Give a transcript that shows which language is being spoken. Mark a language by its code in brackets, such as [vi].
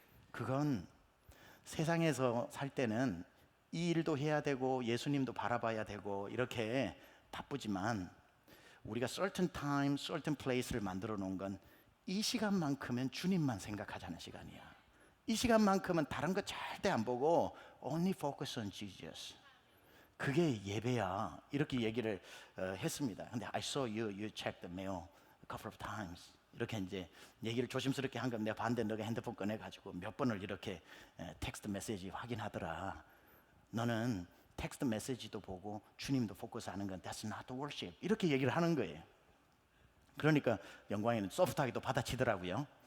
[ko] 그건 세상에서 살 때는 이 일도 해야 되고 예수님도 바라봐야 되고 이렇게 바쁘지만, 우리가 certain time, certain place 를 만들어 놓은 건 이 시간만큼은 주님만 생각하자는 시간이야. 이 시간만큼은 다른 거 절대 안 보고 only focus on Jesus. 그게 예배야. 이렇게 얘기를 했습니다. [en] 근데 I saw you check the mail a couple of times. [ko] 이렇게 이제 얘기를 조심스럽게 한 건 내가 봤는데 너가 핸드폰 꺼내가지고 몇 번을 이렇게 텍스트 메시지 확인하더라. 너는 텍스트 메시지도 보고 주님도 포커스하는 건 that's not worship. 이렇게 얘기를 하는 거예요. 그러니까 영광이는 소프트하게도 받아치더라고요.